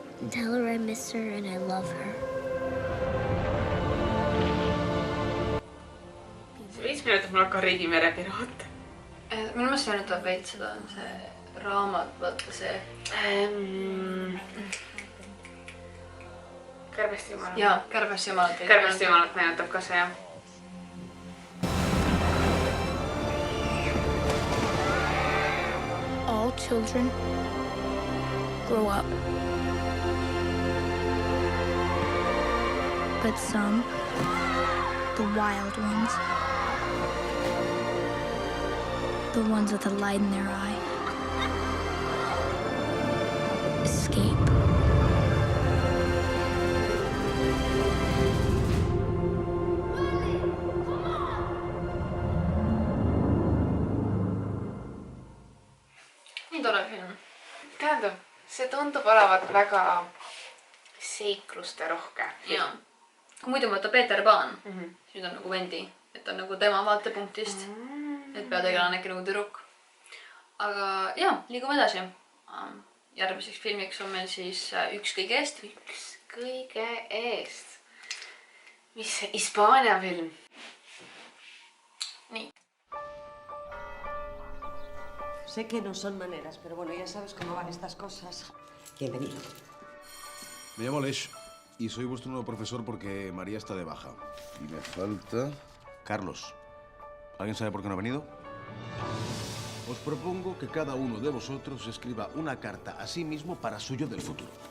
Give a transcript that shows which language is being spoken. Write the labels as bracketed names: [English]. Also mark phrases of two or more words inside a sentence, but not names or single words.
[English] tell her I miss her and I love her. [Estonian] 5 minutit mul hakkab Riigi merepiroot. minu meelest meenutab veits seda, see raamat, vaata see. Kärbeste jumalat. Jaa, Kärbeste jumalat. Kärbeste jumalat meenutab ka see, jah. [English] All children grow up. But some, the wild ones, the ones with a light in their eye, escape. [Estonian] Nii tore film. Tähendab, see tundub olevat väga seikluste rohke. Jaa. Kui muidu võtta Peeter Pan, siis nüüd on nagu Vendi, et on nagu tema vaatepunktist, et peategelane on äkki nagu tüdruk. Aga jaa, liigume edasi. Järgmiseks filmiks on meil siis Üks kõige eest. Üks kõige eest. Mis see Hispaania film? Nii. [Spanish] Sé que no son maneras, pero bueno, ya sabes cómo van estas cosas. Bienvenido. Me llamo Lesh y soy vuestro nuevo profesor porque María está de baja. Y me falta... Carlos. ¿Alguien sabe por qué no ha venido? Os propongo que cada uno de vosotros escriba una carta a sí mismo para suyo del futuro.